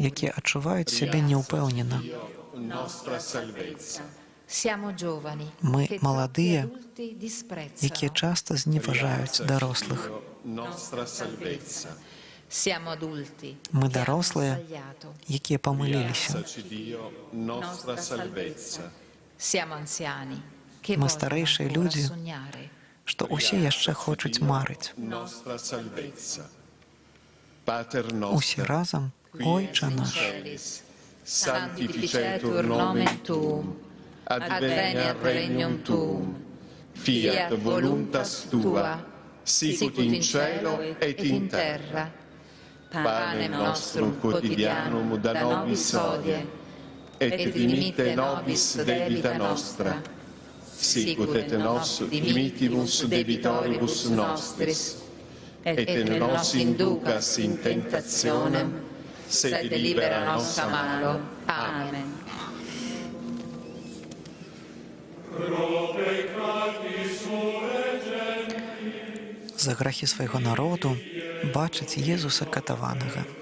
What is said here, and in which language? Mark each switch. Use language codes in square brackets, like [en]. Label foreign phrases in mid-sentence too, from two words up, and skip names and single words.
[be] якія адчуваюць сябе неўпэўнена. [it] Nostra salvezza. Siamo giovani [be] Мы [it] che [be] маладыя, [it] troppi adulti [be] якія [it] disprezzano. [be] часта зневажаюць дарослых. [it] Nostra salvezza. Siamo adulti [be] Мы [it] che hanno [be] дарослыя, [it] sbagliato. [be] якія памыліліся. [it] Rialzaci Dio, nostra salvezza. Siamo anziani che [be] Мы [it] vogliono [be] старэйшыя [it] ancora [be] людзі, [it] sognare. [be] што ўсе яшчэ хочуць марыць. [it] Nostra salvezza. Pater [be] Усе [la] nostro, [be] разам, Ойча наш, [la] Celis, sanctificetur nomen tuum, adveniat regnum tuum, fiat voluntas tua, sicut in cielo et in terra. Pane nostrum quotidianum da nobis hodie, et dimitte nobis debita nostra, sicut et nos dimittimus debitoribus nostris, et ne nos inducas in tentationem, sed libera nos a malo. Amen. [be] за грахі свайго народу бачыць Езуса катаванага.